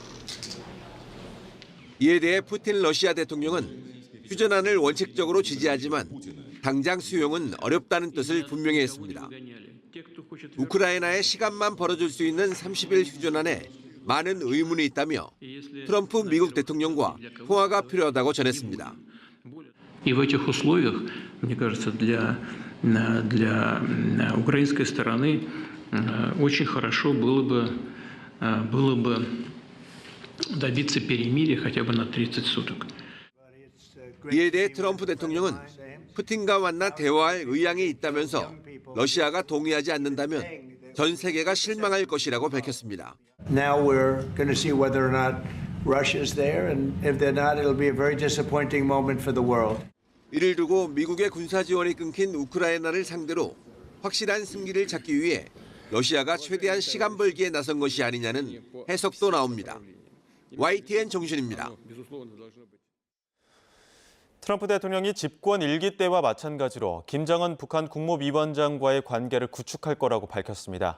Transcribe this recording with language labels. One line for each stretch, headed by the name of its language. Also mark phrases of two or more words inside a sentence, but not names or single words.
Korean: 이에 대해 푸틴 러시아 대통령은 휴전안을 원칙적으로 지지하지만 당장 수용은 어렵다는 뜻을 분명히 했습니다. 우크라이나의 시간만 벌어줄 수 있는 30일 휴전안에 많은 의문이 있다며 트럼프 미국 대통령과 통화가 필요하다고 전했습니다.
Russian: И в этих условиях, мне кажется, для украинской стороны очень хорошо было бы добиться перемирия хотя бы на 30 суток.
Korean: 이에 대해 트럼프 대통령은 푸틴과 만나 대화할 의향이 있다면서 러시아가 동의하지 않는다면 전 세계가 실망할 것이라고 밝혔습니다.
English: Now we're going to see whether or not Russia's there, and if they're not, it'll be a very disappointing moment for the world.
Korean: 이를 두고 미국의 군사 지원이 끊긴 우크라이나를 상대로 확실한 승기를 찾기 위해 러시아가 최대한 시간 벌기에 나선 것이 아니냐는 해석도 나옵니다. YTN 정준입니다. 트럼프 대통령이 집권 1기 때와 마찬가지로 김정은 북한 국무위원장과의 관계를 구축할 거라고 밝혔습니다.